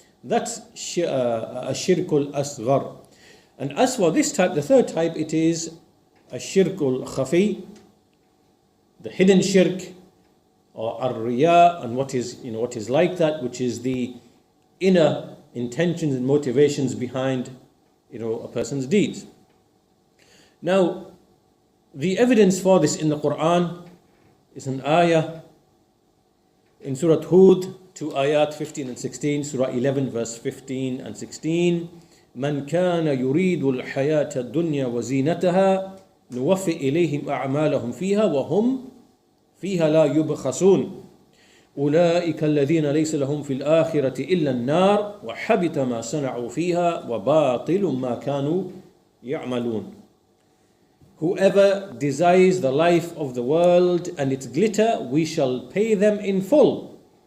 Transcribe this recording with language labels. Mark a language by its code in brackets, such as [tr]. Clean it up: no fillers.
[en] That's a shirkul asghar. And as for this type, the third type, it is a shirkul khafi, the hidden shirk, or ar-riya, and what is like that, which is the inner intentions and motivations behind a person's deeds. Now, the evidence for this in the Quran is an ayah in Surah Hud, to ayat 15 and 16, Surah 11 verse 15 and 16. [ar] من كان يريد الحياة الدنيا وزينتها نوفي إليهم أعمالهم فيها وهم فيها لا يبخسون أولئك الذين ليس لهم في الآخرة إلا النار وحبط ما صنعوا فيها وباطل ما كانوا يعملون. [en] Whoever desires the life of the world and its glitter, we shall pay them in full.